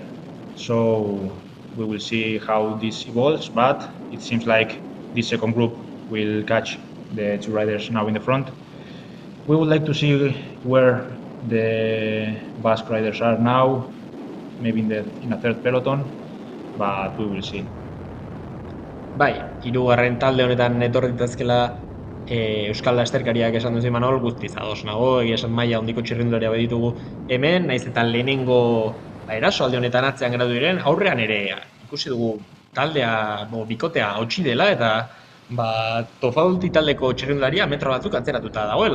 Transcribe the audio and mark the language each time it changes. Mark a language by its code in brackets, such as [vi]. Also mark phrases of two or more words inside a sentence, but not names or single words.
[en] So we will see how this evolves, but it seems like this second group will catch the 2 riders now in the front. We would like to see where the Basque riders are now, maybe in a third peloton, but we will see. [eu] Bai, hirugarren talde honetan etorri ditazkela Euskal Lasterkariak esan duzu Imanol, guztiz ados nago, egia esan maila handiko txirrindularia baditugu hemen, naiz eta lehenengo eraso alde honetan atzean geratu diren, aurrean ere ikusi dugu taldea, bikotea hautsi dela, eta Tofauti taldeko txirrindularia metro batzuk atzeratuta dagoela.